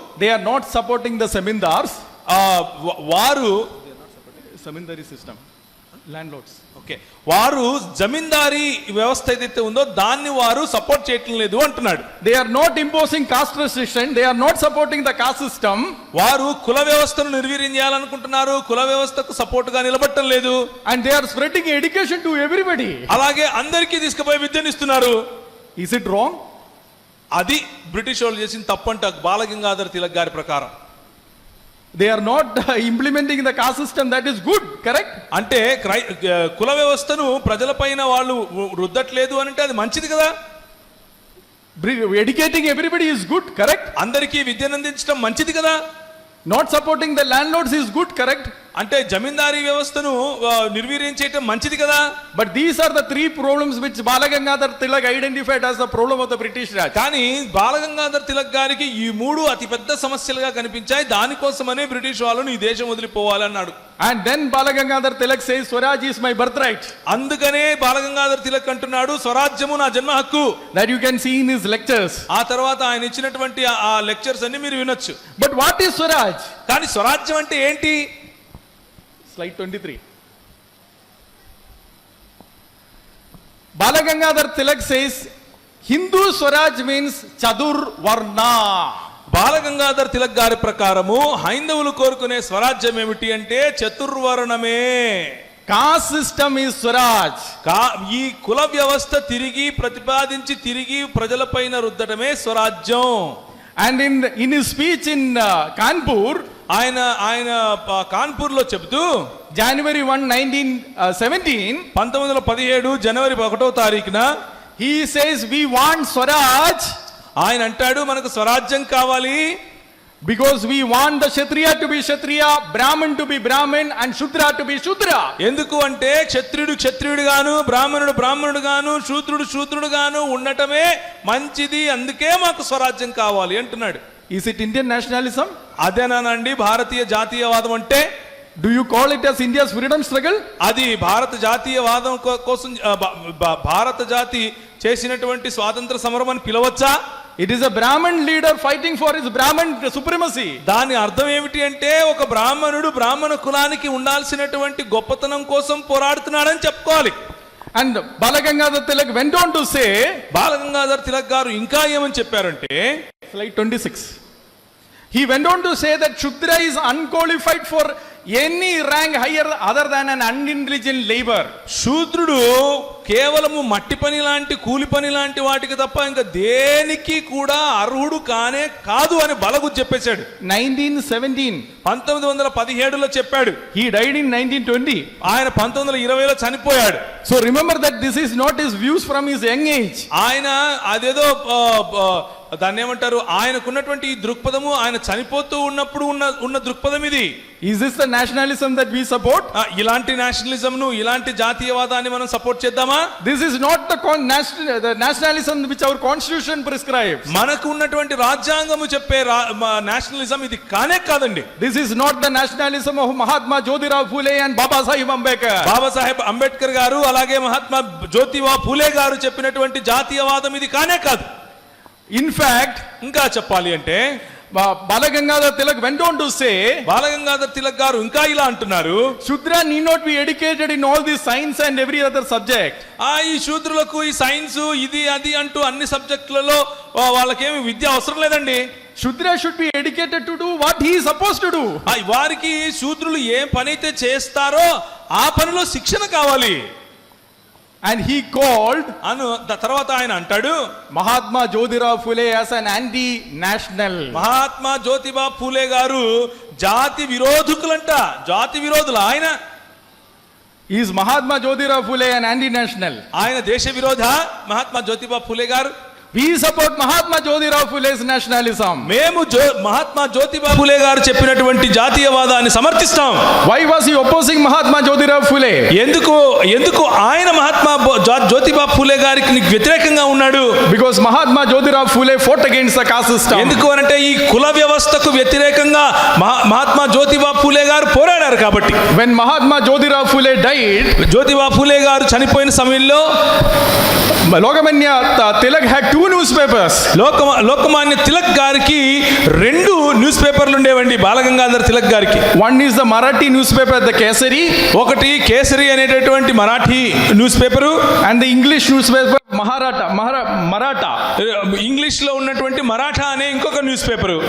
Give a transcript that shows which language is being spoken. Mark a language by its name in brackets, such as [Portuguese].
[English] They are not supporting the zamindars. [Telugu] వారు [English] Zamindari system. Landlords. [Telugu] వారు జమీందారీ వ్యవస్థ ఏదైతే ఉందో దాన్ని వారు సపోర్ట్ చేయటం లేదు అంటున్నాడు. [English] They are not imposing caste restriction. They are not supporting the caste system. [Telugu] వారు కుల వ్యవస్థను నిర్వీర్యం చేయాలనుకుంటున్నారు, కుల వ్యవస్థకు సపోర్ట్ గా నిలబడటం లేదు. [English] And they are spreading education to everybody. [Telugu] అలాగే అందరికీ తీసుకుపోయి విద్యనిస్తున్నారు. [English] Is it wrong? [Telugu] అది బ్రిటిష్ వాళ్ళు చేసిన తప్పంట బాలగంగాధర్ తిలక్ గారి ప్రకారం. [English] They are not implementing the caste system. That is good, correct? [Telugu] అంటే కుల వ్యవస్థను ప్రజలపైన వాళ్ళు రుద్దట్లేదు అని అంటే అది మంచిది కదా. [English] Educating everybody is good, correct? [Telugu] అందరికీ విద్యను అందించడం మంచిది కదా. [English] Not supporting the landlords is good, correct? [Telugu] అంటే జమీందారీ వ్యవస్థను నిర్వీర్యం చేయటం మంచిది కదా. [English] But these are the three problems which Balagangadhar Tilak identified as the problem of the British Raj. [Telugu] కానీ బాలగంగాధర్ తిలక్ గారికి ఈ మూడు అతిపెద్ద సమస్యలుగా కనిపించాయి. దానికోసమనే బ్రిటిష్ వాళ్ళను ఈ దేశం వదిలిపోవాలన్నాడు. [English] And then Balagangadhar Tilak says Swaraj is my birthright. [Telugu] అందుకనే బాలగంగాధర్ తిలక్ అంటున్నాడు స్వరాజ్యము నా జన్మ హక్కు. [English] That you can see in his lectures. [Telugu] ఆ తర్వాత ఆయన ఇచ్చినటువంటి ఆ లెక్చర్స్ అన్ని మీరు వినొచ్చు. [English] But what is Swaraj? [Telugu] కానీ స్వరాజ్యం అంటే ఏంటి? [English] Slide 23. Balagangadhar Tilak says Hindu Swaraj means Chadur Varna. [Telugu] Balgangadhar Tilak గారి ప్రకారము హైందవులు కోరుకునే స్వరాజ్యం ఏమిటి అంటే చతుర్వర్ణమే. [English] Caste system is Swaraj. [Telugu] ఈ కుల వ్యవస్థ తిరిగి ప్రతిపాదించి తిరిగి ప్రజలపైన రుద్దటమే స్వరాజ్యం. [English] And in his speech in Kanpur, [Telugu] ఆయన కాన్పూర్ లో చెబుతూ [English] January 1, 1917, [Telugu] 1917 జనవరి 1వ తారీఖున [English] he says we want Swaraj [Telugu] ఆయన అంటాడు మనకు స్వరాజ్యం కావాలి. [English] because we want the Kshatriya to be Kshatriya, Brahmin to be Brahmin and Shudra to be Shudra. [Telugu] ఎందుకు అంటే క్షత్రియుడు క్షత్రియుడు గాను, బ్రాహ్మణుడు బ్రాహ్మణుడు గాను, శూద్రుడు శూద్రుడు గాను ఉండటమే మంచిది, అందుకే మాకు స్వరాజ్యం కావాలి అంటున్నాడు. [English] Is it Indian nationalism? [Telugu] అదేనానండి భారతీయ జాతీయవాదం అంటే? [English] Do you call it as India's freedom struggle? [Telugu] అది భారత జాతీయవాదం కోసం భారత జాతి చేసినటువంటి స్వాతంత్ర సమరం అని పిలవచ్చా? [English] It is a Brahmin leader fighting for his Brahmin supremacy. [Telugu] దాని అర్థం ఏమిటి అంటే ఒక బ్రాహ్మణుడు బ్రాహ్మణ కులానికి ఉండాల్సినటువంటి గొప్పతనం కోసం పోరాడుతున్నాడని చెప్పుకోవాలి. [English] And Balagangadhar Tilak went on to say, [Telugu] Balgangadhar Tilak గారు ఇంకా ఏమని చెప్పారంటే [English] slide 26. He went on to say that Shudra is unqualified for any rank higher other than an unintelligent labor. [Telugu] శూద్రుడు కేవలము మట్టి పని లాంటి కూలి పని లాంటి వాటికి తప్ప ఇంకా దేనికి కూడా అర్హుడు కానే కాదు అని బలగు చెప్పేశాడు. [English] 1917, [Telugu] 1917లో చెప్పాడు. [English] he died in 1920. [Telugu] ఆయన 1920లో చనిపోయాడు. [English] So remember that this is not his views from his young age. [Telugu] ఆయన అదేదో దాన్ని ఏమంటారు, ఆయనకున్నటువంటి ఈ దృక్పథము ఆయన చనిపోతూ ఉన్నప్పుడు ఉన్న దృక్పథం ఇది. [English] Is this the nationalism that we support? [Telugu] ఇలాంటి నేషనలిజం ను, ఇలాంటి జాతీయవాదాన్ని మనం సపోర్ట్ చేద్దామా? [English] This is not the nationalism which our constitution prescribes. [Telugu] మనకు ఉన్నటువంటి రాజ్యాంగము చెప్పే నేషనలిజం ఇది కానే కాదండి. [English] This is not the nationalism of Mahatma Jyotirao Phule and Baba Sahib Ambedkar. [Telugu] Babasaheb Ambedkar గారు అలాగే మహాత్మా జ్యోతిబా ఫూలే గారు చెప్పినటువంటి జాతీయవాదం ఇది కానే కాదు. [English] In fact, [Telugu] ఇంకా చెప్పాలి అంటే [English] Bala Gangadhar Tilak went on to say, [Telugu] Balgangadhar Tilak గారు ఇంకా ఇలా అంటున్నారు, [English] Shudra need not be educated in all this science and every other subject. [Telugu] ఈ శూద్రులకు ఈ సైన్స్ ఇది అది అంటూ అన్ని సబ్జెక్టులలో వాళ్ళకేమి విద్య అవసరం లేదండి. [English] Shudra should be educated to do what he is supposed to do. [Telugu] వారికి శూద్రులు ఏం పని అయితే చేస్తారో ఆ పనిలో శిక్షణ కావాలి. [English] And he called [Telugu] తర్వాత ఆయన అంటాడు, [English] Mahatma Jyotirao Phule as an anti-national. [Telugu] Mahatma Jyotiba Phule గారు జాతి విరోధకులంట. జాతి విరోధులు ఆయన. [English] Is Mahatma Jyotirao Phule an anti-national? [Telugu] ఆయన దేశ విరోధ మహాత్మా జ్యోతిబా ఫూలే గారు. [English] We support Mahatma Jyotirao Phule's nationalism. [Telugu] మేము మహాత్మా జ్యోతిబా ఫూలే గారు చెప్పినటువంటి జాతీయవాదాన్ని సమర్థిస్తాం. [English] Why was he opposing Mahatma Jyotirao Phule? [Telugu] ఎందుకు ఆయన మహాత్మా జ్యోతిబా ఫూలే గారికి వ్యతిరేకంగా ఉన్నాడు? [English] Because Mahatma Jyotirao Phule fought against the caste system. [Telugu] ఎందుకు అనంటే ఈ కుల వ్యవస్థకు వ్యతిరేకంగా మహాత్మా జ్యోతిబా ఫూలే గారు పోరాడారు కాబట్టి. [English] When Mahatma Jyotirao Phule died, [Telugu] Jyotiba Phule గారు చనిపోయిన సమయంలో [English] Lokamanya Tilak had two newspapers. [Telugu] Lokmanya Tilak గారికి 2 న్యూస్ పేపర్లు ఉండేవండి. బాలగంగాధర్ తిలక్ గారికి [English] One is the Marathi newspaper, the Kesari, [Telugu] ఒకటి కేసరి అనేటటువంటి Marathi news paper, [English] and the English newspaper Maratha. [Telugu] English లో ఉన్నటువంటి మరాఠా అనే ఇంకొక న్యూస్ పేపరు.